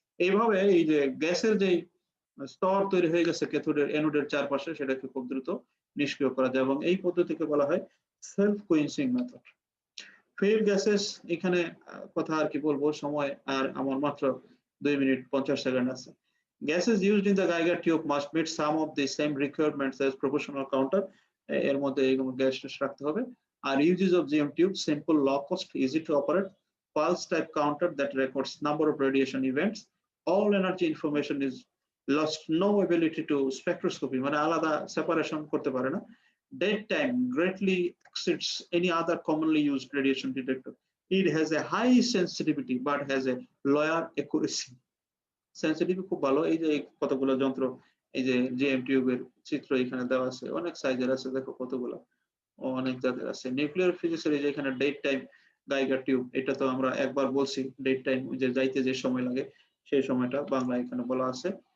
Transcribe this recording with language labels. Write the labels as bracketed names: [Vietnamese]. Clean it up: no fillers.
[Bangla] এইভাবে এই যে গ্যাসের যে স্তর তৈরি হয়ে গেছে ক্যাথোডের অ্যানোডের চারপাশে সেটাকে খুব দ্রুত নিষ্ক্রিয় করা যায়, এবং এই পদ্ধতিকে বলা হয় self quenching method. Fade gases, এখানে কথা আর কি বলবো, সময় আর আমার মাত্র 2 মিনিট 50 সেকেন্ড আছে। [English] Gases used in the Geiger tube must meet some of the same requirements as proportional counter। [Bangla] এর মধ্যে এইগুলো গ্যাস রাখতে হবে। [English] আর uses of GM tube, simple, low cost, easy to operate, pulse type counter that records number of radiation events, all energy information is lost, no ability to spectroscopy, [Bangla] মানে আলাদা separation করতে পারে না। [English] Dead time greatly exceeds any other commonly used radiation detector। It has a high sensitivity but has a lower accuracy। [Bangla] Sensitive খুব ভালো। এই যে কতগুলো যন্ত্র, এই যে জিএম টিউবের চিত্র এখানে দেওয়া আছে, অনেক সাইজের আছে, দেখো কতগুলো, অনেক জাতের আছে। নিউক্লিয়ার ফিজিক্সের এই যে এখানে ডেট টাইম গাইগার টিউব, এটা তো আমরা একবার বলছি, ডেট টাইম যে যাইতে যে সময় লাগে সেই সময়টা বাংলা এখানে বলা আছে।